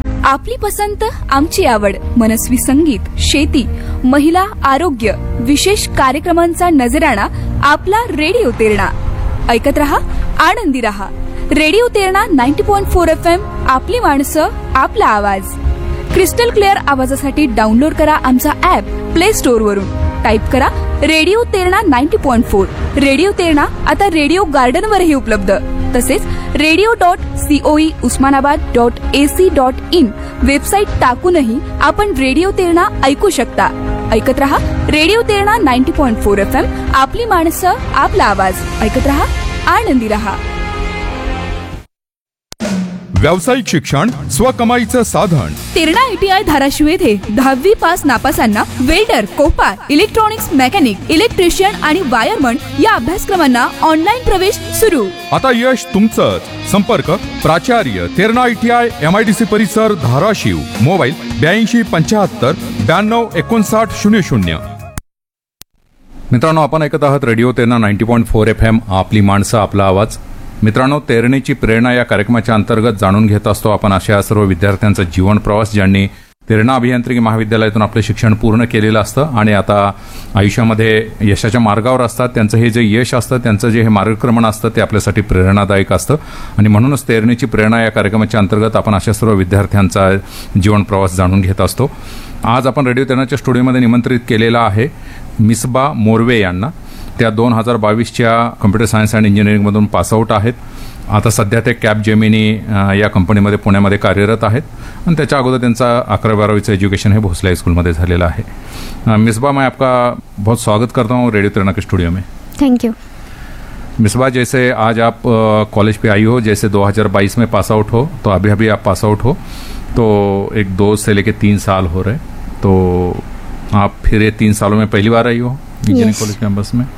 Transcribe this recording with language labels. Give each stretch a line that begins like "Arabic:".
Marathi: आपली पसंत आमची आवड, मनस्वी संगीत, शेती, महिला आरोग्य, विशेष कार्यक्रमांचा नजराणा, आपला रेडिओ तेरणा. ऐकत रहा, आनंदी रहा. रेडिओ तेरणा 90.4 FM, आपली माणसं, आपला आवाज. क्रिस्टल क्लिअर आवाजासाठी डाउनलोड करा आमचा ऍप प्ले स्टोर वरून. टाइप करा रेडिओ तेरणा 90.4. रेडिओ तेरणा आता रेडिओ गार्डन वरही उपलब्ध, तसेच radio.coe usmanabad.ac.in वेबसाईट टाकूनही आपण रेडिओ तेरणा ऐकू शकता. ऐकत रहा रेडिओ तेरणा 90.4 FM, आपली माणसं, आपला आवाज. ऐकत रहा, आनंदी रहा. व्यावसायिक शिक्षण, स्वकमाईचं साधन. तेरणा ITI धाराशिव येथे 10वी pass नापासांना welder, Copa, electronics, mechanic, electrician आणि वायरमन या अभ्यासक्रमांना ऑनलाइन प्रवेश सुरू. आता यश तुमचं. संपर्क प्राचार्य, तेरणा ITI, MIDC परिसर, धाराशिव. मोबाईल 82 75 92 59 00. मित्रांनो, आपण ऐकत आहात रेडिओ तेरणा 90.4 FM, आपली माणसं, आपला आवाज. मित्रांनो, तेरणेची प्रेरणा या कार्यक्रमाच्या अंतर्गत जाणून घेत असतो आपण अशा सर्व विद्यार्थ्यांचा जीवन प्रवास ज्यांनी तेरणा अभियांत्रिकी महाविद्यालयातून आपलं शिक्षण पूर्ण केलेलं असतं आणि आता आयुष्यामध्ये यशाच्या मार्गावर असतात. त्यांचं हे जे यश असतं, त्यांचं जे हे मार्गक्रमण असतं, ते आपल्यासाठी प्रेरणादायक असतं आणि म्हणूनच तेरणेची प्रेरणा या कार्यक्रमाच्या अंतर्गत आपण अशा सर्व विद्यार्थ्यांचा जीवन प्रवास जाणून घेत असतो. आज आपण रेडिओ तेरणाच्या स्टुडिओमध्ये निमंत्रित केलेलं आहे मिसबा मोरवे यांना. त्या 2022 कम्प्युटर सायन्स अँड इंजिनिअरिंगमधून पासआउट आहेत. आता सध्या ते कॅप जेमिनी या कंपनीमध्ये पुण्यामध्ये कार्यरत आहेत आणि त्याच्या अगोदर त्यांचा 11-12 एज्युकेशन हे भोसले हायस्कूलमध्ये झालेलं आहे.
Hindi: मिसबा, मैं आपका बहुत स्वागत करता हूँ रेडिओ तेरणा के स्टूडियो में.
English: thank you
Hindi: Misbah. जैसे आज आप कॉलेज पे आई हो, जैसे 2022 में पास आउट हो, तो अभी अभी आप पास आउट हो, तो एक 2 से लेकर 3 साल हो रहे, तो आप फिर 3 सालों में पहली बार आई हो इंजीनियरिंग कॉलेज कैंपस में.